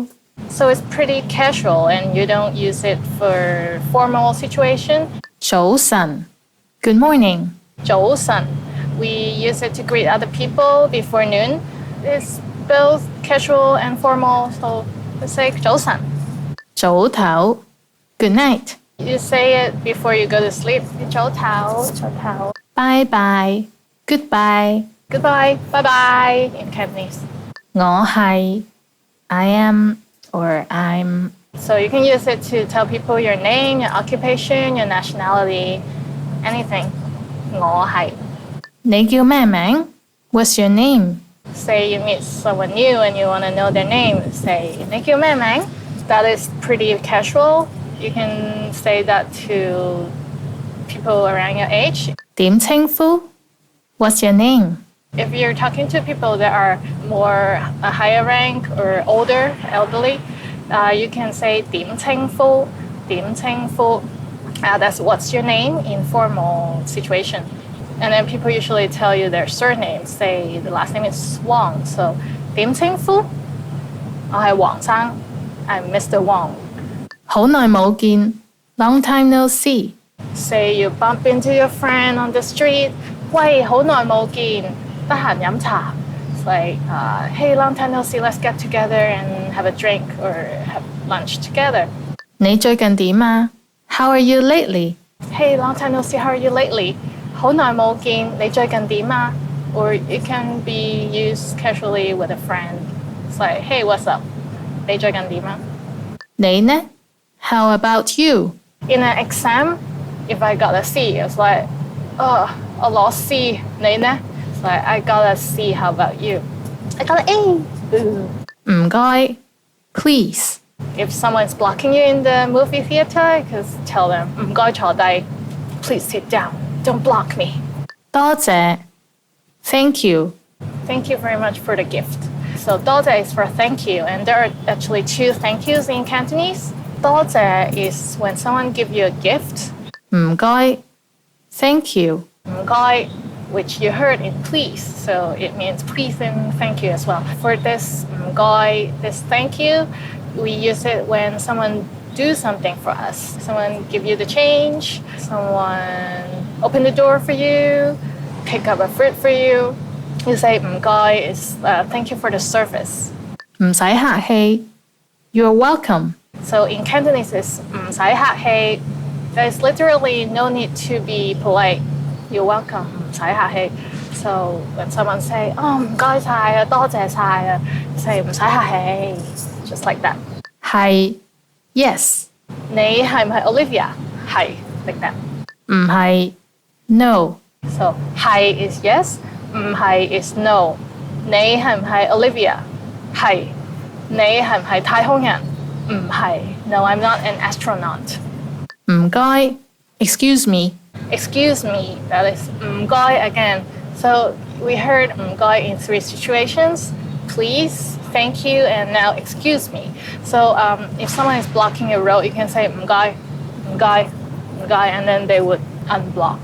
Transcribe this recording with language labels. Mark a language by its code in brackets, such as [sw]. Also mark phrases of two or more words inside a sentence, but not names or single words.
[en] So it's pretty casual and you don't use it for formal situation. [yue] 早晨. [en] Good morning. [yue] 早晨. [en] We use it to greet other people before noon. It's both casual and formal, so let's say 早晨. [yue] 早唞. [en] Good night. You say it before you go to sleep. [yue] 早唞, 早唞. [en] Bye bye. Goodbye. Goodbye, bye-bye in Cantonese. [yue] 我係. [en] I am or I'm. So you can use it to tell people your name, your occupation, your nationality, anything. [yue] 我係. 你叫咩名? [en] What's your name? Say you meet someone new and you want to know their name. Say, [yue] 你叫咩名? [en] That is pretty casual. You can say that to people around your age. [yue] 點稱呼? [en] What's your name? If you're talking to people that are more a higher rank or older, elderly, you can say [yue] 點稱呼, 點稱呼. [en] That's what's your name in formal situation. And then people usually tell you their surname. Say the last name is Wang. [yue] So 點稱呼? 我係黃生. [en] I'm Mr. Wang. [yue] 好耐冇見. [en] Long time no see. Say you bump into your friend on the street. [yue] 喂，好耐冇見，得閒飲茶. [en] It's like, hey, long time no see, let's get together and have a drink or have lunch together. [yue] 你最近點啊? [en] How are you lately? Hey, long time no see, how are you lately? [yue] 好耐冇見，你最近點啊? [en] Or it can be used casually with a friend. It's like, hey, what's up? [yue] 你最近點啊？你呢? [en] How about you? In an exam, if I got a C, it's like, [yue] oh, 我攞 C， 你呢? [en] It's like, I got a C, how about you? I got an A. [yue] 唔該 Please. [en] If someone's blocking you in the movie theater, just tell them, [yue] 唔該坐低. [en] Please sit down. Don't block me. 多謝 Thank you. Thank you very much for the gift. So 多謝 is for thank you, and there are actually 2 thank yous in Cantonese. 多謝 is when someone gives you a gift. 唔該 Thank you. [yue] 唔該, [en] which you heard in please, so it means please and thank you as well. For this 唔該, this thank you, we use it when someone do something for us. Someone give you the change, someone open the door for you, pick up a fruit for you. You say 唔該 is thank you for the service. [yue] 唔使客氣 [en] You're welcome. So in Cantonese, it's [yue] 唔使客氣. [en] There's literally no need to be polite. You're welcome. [yue] 唔使客氣. [en] So when someone say, [yue] oh, 唔該晒啊,多謝晒啊, say 唔使客氣. [en] Just like that. [yue] 係 Yes. 你係唔係 Olivia? 係 [en] like that. [yue] 唔係 No. [en] So 係 is yes, 唔係 is no. [yue] 你係唔係 Olivia? 係. 你係唔係太空人? 唔係. [en] No, I'm not an astronaut. 唔該 Excuse me. Excuse me, that is 唔該 again. So we heard 唔該 in 3 situations. Please, thank you, and now excuse me. So if someone is blocking your road, you can say 唔該, and then they would unblock.